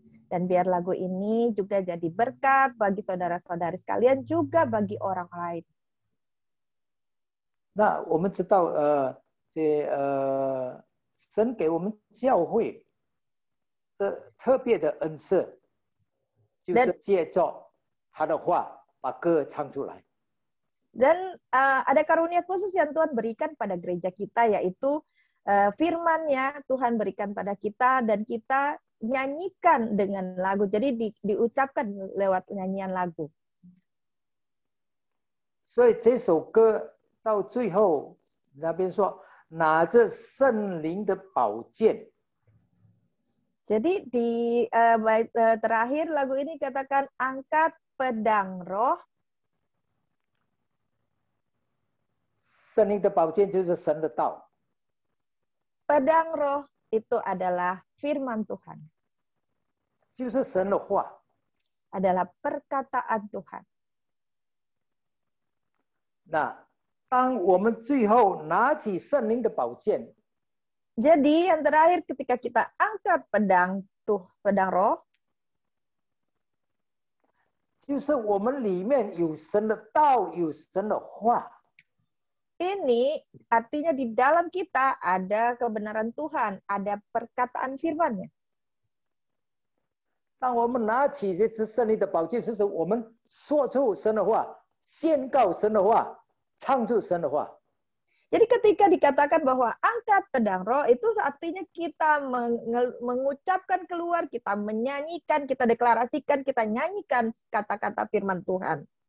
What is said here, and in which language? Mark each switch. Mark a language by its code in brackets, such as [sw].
[id] Dan biar lagu ini juga jadi berkat bagi saudara-saudari sekalian, juga bagi orang lain. [zh] 那我们知道，神给我们教会的特别的恩赐，就是借着他的话把歌唱出来。 [id] Dan ada karunia khusus yang Tuhan berikan pada gereja kita, yaitu firman-Nya Tuhan berikan pada kita dan kita nyanyikan dengan lagu. Jadi diucapkan lewat nyanyian lagu. [zh] 所以这首歌到最后那边说，拿着圣灵的宝剑。 [id] Jadi di terakhir lagu ini katakan angkat pedang roh. [zh] 圣灵的宝剑就是神的道。 [id] Pedang roh itu adalah firman Tuhan. [zh] 就是神的话。 [id] Adalah perkataan Tuhan. [zh] 那当我们最后拿起圣灵的宝剑， [id] Jadi yang terakhir ketika kita angkat pedang roh, [zh] 就是我们里面有神的道，有神的话。 [id] ini artinya di dalam kita ada kebenaran Tuhan, ada perkataan firman-Nya. [zh] 当我们拿起这支圣灵的宝剑，就是我们说出神的话，宣告神的话，唱出神的话。 [id] Jadi ketika dikatakan bahwa angkat pedang roh, itu artinya kita mengucapkan keluar, kita menyanyikan, kita deklarasikan, kita nyanyikan kata-kata firman Tuhan.